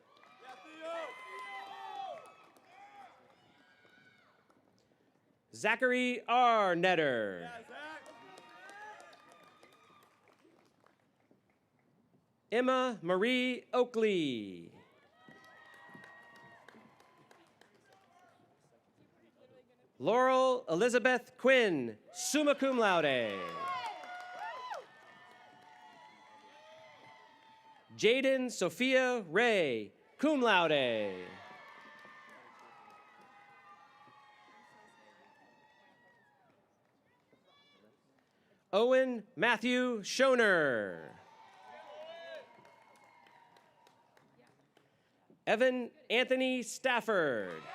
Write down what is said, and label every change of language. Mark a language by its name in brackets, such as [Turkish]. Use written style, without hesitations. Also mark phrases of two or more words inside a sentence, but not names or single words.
[English] Zachary R. Netter. Emma Marie Oakley. Laurel Elizabeth Quinn, [Latin] summa cum laude. [English] Jaden Sophia Ray, [Latin] cum laude. [English] Owen Matthew Schoner. Evan Anthony Stafford.